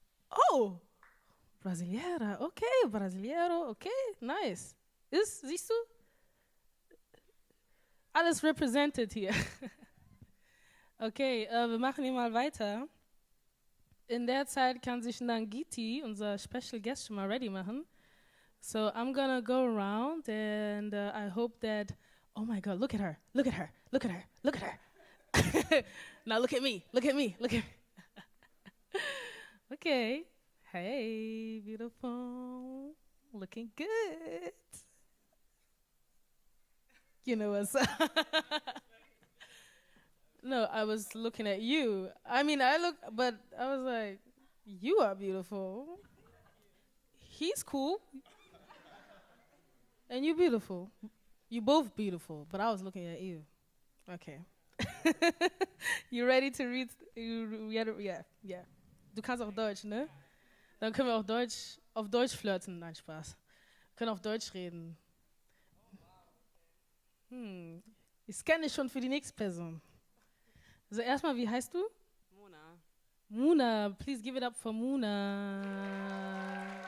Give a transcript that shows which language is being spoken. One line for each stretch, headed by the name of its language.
English: Oh, Brasileira, okay, Brasileiro, okay, nice.
German: Siehst du? Alles represented hier. Okay, wir machen hier mal weiter. In der Zeit kann sich NANGHITI, unser Special Guest, schon mal ready machen.
English: So I'm gonna go around and I hope that, oh my God, look at her, look at her, look at her, look at her. Now look at me. Look at me. Look at me. Okay. Hey, beautiful. Looking good. You know what's up? No, I was looking at you. I mean, but I was like, you are beautiful. He's cool. And you beautiful. You both beautiful, but I was looking at you. Okay. You ready to read?
German: Ja. Du kannst auch Deutsch, ne? Dann können wir auch auf Deutsch flirten. Nein, Spaß. Wir können auf Deutsch reden. Ich scanne schon für die nächste Person. Also erstmal, wie heißt du? Mona.
English: Mona, please give it up for Mona.